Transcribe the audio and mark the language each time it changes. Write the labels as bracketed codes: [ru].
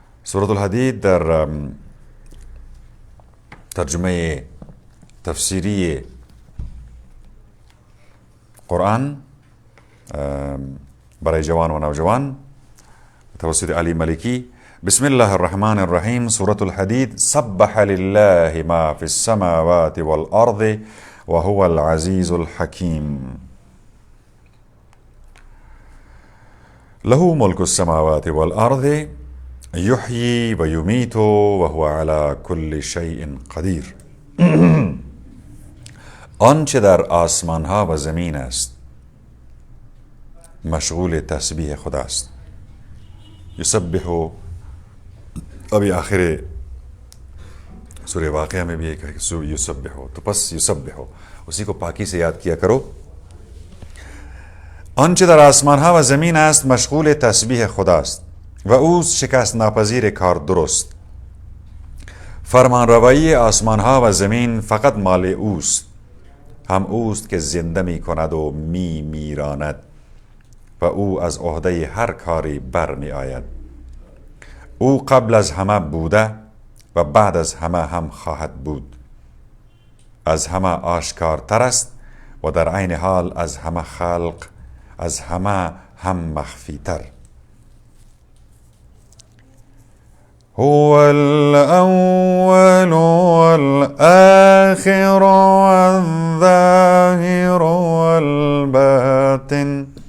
[fa] سورة الحدید در ترجمه تفسیری قرآن برای جوان و نوجوان توسط علی ملکی. [ar] بسم الله الرحمن الرحیم. سورة الحدید. سبح لله ما في السماوات والأرض وهو العزيز الحكيم. له ملك السماوات والأرض يحيي ويميت وهو على كل شيء قدیر. [fa] آنچه در آسمان ها و زمین است مشغول تسبیح خداست. [ur] یسبح، ابھی آخر سورہ واقعہ میں بھی ایک ہے کہ یسبح، تو پس یسبح، اسی کو پاکی سے یاد کیا کرو. [fa] آنچه در آسمان ها و زمین است مشغول تسبیح خداست و اوست شکست ناپذیر کار درست. فرمان روایی آسمان ها و زمین فقط مال اوست، هم اوست که زنده می کند و می میراند و او از عهده هر کاری بر می آید. او قبل از همه بوده و بعد از همه هم خواهد بود. از همه آشکارتر است و در عین حال از همه خلق از همه هم مخفیتر. [ar] هو الأول والآخر والظاهر والباطن.